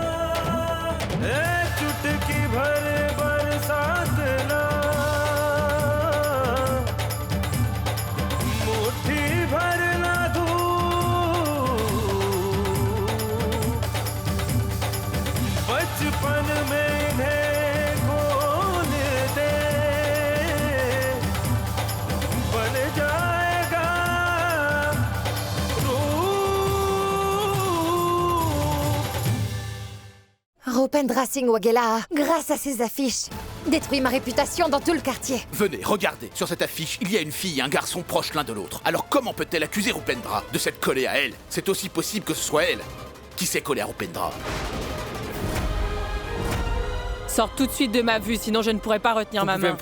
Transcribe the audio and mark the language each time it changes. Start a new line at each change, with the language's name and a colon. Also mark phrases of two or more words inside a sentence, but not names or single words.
Hindi: चुटकी भर बरसात ना, मुट्ठी भर ना धूप, बचपन में इन्हें खोल दे, बन जाएगा
French: Rupendra Singh Wagela, grâce à ses affiches, détruit ma réputation dans tout le quartier. Venez, regardez, sur cette affiche, il y a une fille et un garçon proches l'un de l'autre. Alors comment peut-elle accuser Rupendra de s'être collée à elle? C'est aussi possible que ce soit elle qui s'est collée à Rupendra. Sors tout de suite de ma vue, sinon je ne pourrai pas retenir ma main.